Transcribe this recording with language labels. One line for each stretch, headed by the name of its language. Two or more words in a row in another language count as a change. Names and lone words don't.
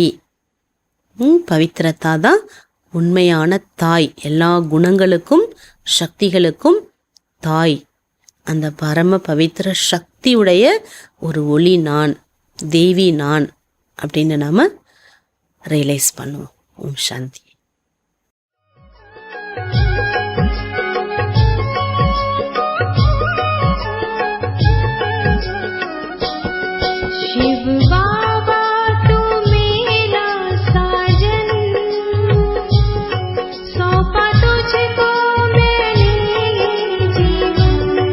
Tamil: பவித்ரதா தான் உண்மையான தாய், எல்லா குணங்களுக்கும் சக்திகளுக்கும் தாய். அந்த பரம பவித்ர சக்தியுடைய ஒரு ஒளி நான், தேவி நான் அப்படின்னு நாம் ரியலைஸ் பண்ணுவோம். ஓம் சாந்தி.
Hindi: शिव बाबा तू मेरा साजन, सौंपा तुझको मैंने जीवन.